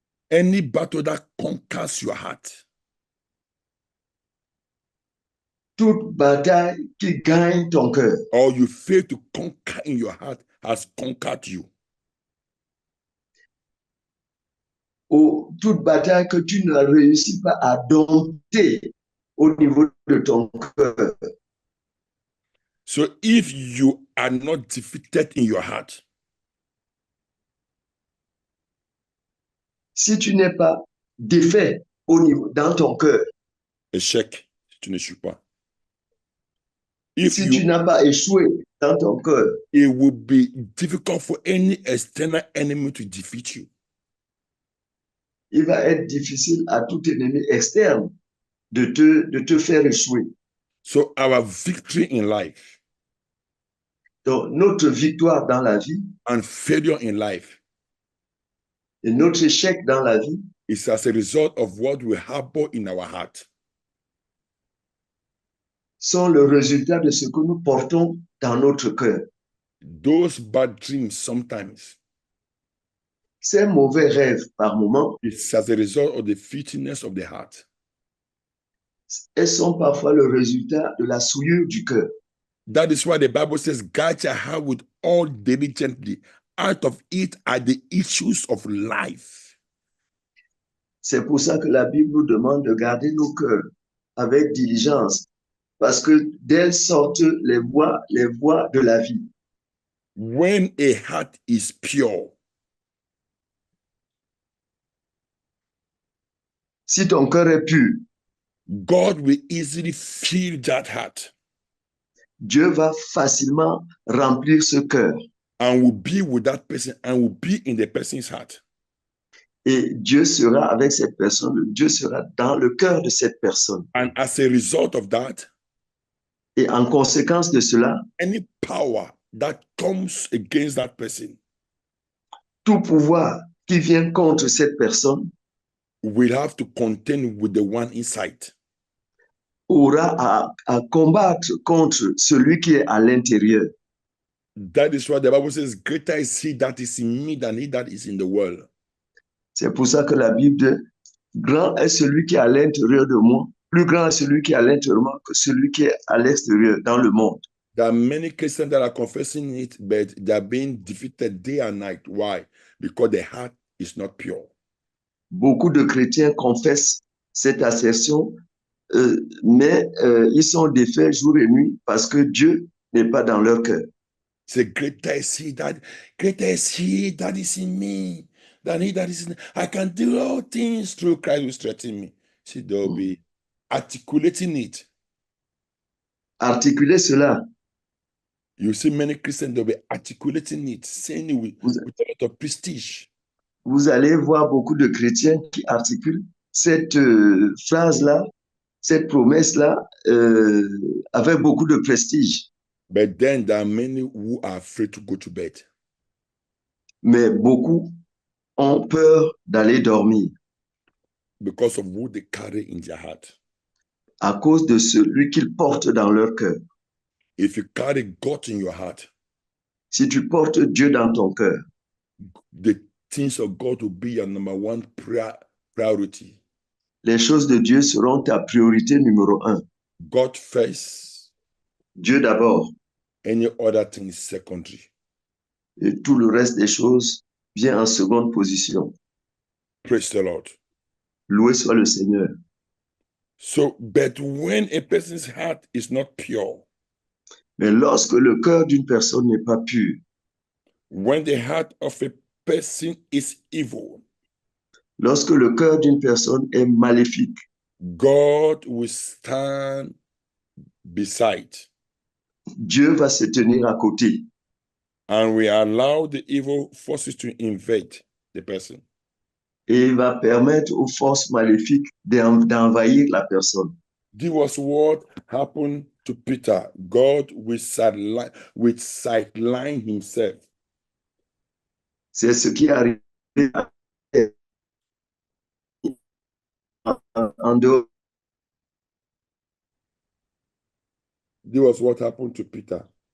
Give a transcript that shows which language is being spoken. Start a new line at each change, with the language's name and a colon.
English: Any battle that conquers your heart.
French: Toute bataille qui gagne ton cœur.
English: Or you fail to conquer in your heart has conquered you.
French: Ou toute bataille que tu ne réussis pas à dompter au niveau de ton cœur.
English: So if you are not defeated in your heart,
French: si tu n'es pas défait au niveau dans ton cœur, échec, si tu n'échoues pas. Si tu n'as pas échoué dans ton cœur,
English: it will be difficult for any external enemy to defeat you.
French: Il va être difficile à tout ennemi externe de te faire échouer.
English: So our victory in life,
French: donc notre victoire dans la vie,
English: and failure in life,
French: et notre échec dans la vie,
English: is as a result of what we harbor in our heart.
French: Sont le résultat de ce que nous portons dans notre cœur.
English: Those bad dreams sometimes,
French: ces mauvais rêves par moment,
English: it's as a result of the filthiness of the heart.
French: Elles sont parfois le résultat de la souillure du cœur.
English: That is why the Bible says, guard your heart with all diligently. Out of it are the issues of life.
French: C'est pour ça que la Bible nous demande de garder nos cœurs avec diligence, parce que d'elles sortent les voies de la vie.
English: When a heart is pure,
French: si ton cœur est pur,
English: God will easily fill that heart.
French: Dieu va facilement remplir ce cœur.
English: And will be with that person and will be in the person's heart.
French: Et Dieu sera avec cette personne, Dieu sera dans le cœur de cette personne.
English: And as a result of that,
French: et en conséquence de cela,
English: any power that comes against that person,
French: tout pouvoir qui vient contre cette personne,
English: will have to contend with the one inside.
French: Aura à combattre contre celui qui est à l'intérieur.
English: That is why the Bible says, greater is he that is in me than he that is in the world.
French: C'est pour ça que la Bible dit, grand est celui qui est à l'intérieur de moi, plus grand est celui qui est à l'intérieur de moi que celui qui est à l'extérieur, dans le monde.
English: There are many Christians that are confessing it, but they are being defeated day and night. Why? Because the heart is not pure.
French: Beaucoup de chrétiens confessent cette assertion, mais ils sont défaits jour et nuit parce que Dieu n'est pas dans leur cœur.
English: Say, greater is he that is in me than he that is in me. I can do all things through Christ who strengthens me. See, they'll be articulating it.
French: Articuler cela.
English: You see many Christians, they'll be articulating it, saying it with a lot of prestige.
French: Vous allez voir beaucoup de chrétiens qui articulent cette phrase-là, cette promesse-là, avec beaucoup de prestige.
English: But then there are many who are afraid to go to bed.
French: Mais beaucoup ont peur d'aller dormir.
English: Because of who they carry in their heart.
French: À cause de celui qu'ils portent dans leur cœur.
English: If you carry God in your heart,
French: si tu portes Dieu dans ton cœur,
English: the things of God will be your number one priority.
French: Les choses de Dieu seront ta priorité numéro 1.
English: God first.
French: Dieu d'abord.
English: Any other thing is secondary.
French: Et tout le reste des choses vient en seconde position.
English: Praise the Lord.
French: Loué soit le Seigneur.
English: So, but when a person's heart is not pure,
French: mais lorsque le cœur d'une personne n'est pas pur,
English: when the heart of a person is evil,
French: lorsque le cœur d'une personne est maléfique,
English: God will stand beside.
French: Dieu va se tenir à côté.
English: And we allow the evil forces to invade the person.
French: Et il va permettre aux forces maléfiques d'envahir la personne.
English: This was what happened to Peter. God will sideline himself.
French: C'est ce qui est arrivé en dehors.
English: This was what happened to Peter.